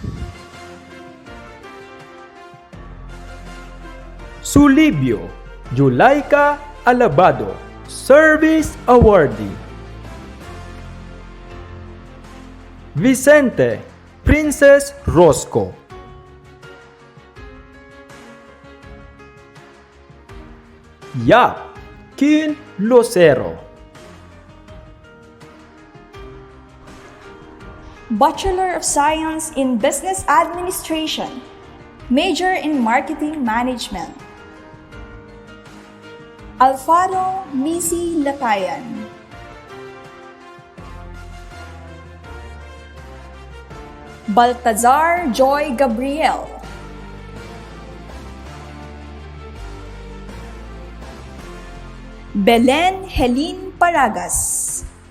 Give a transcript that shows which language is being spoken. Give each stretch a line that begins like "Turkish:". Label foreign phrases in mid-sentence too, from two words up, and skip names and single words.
English: Sulibio Julaika Alabado, Service Awardee. Vicente Princess Rosco. Yap Kin Lucero. Bachelor of Science in Business Administration, Major in Marketing Management. Alfaro Misi Latayan. Baltazar Joy Gabriel. Belen Helene Paragas.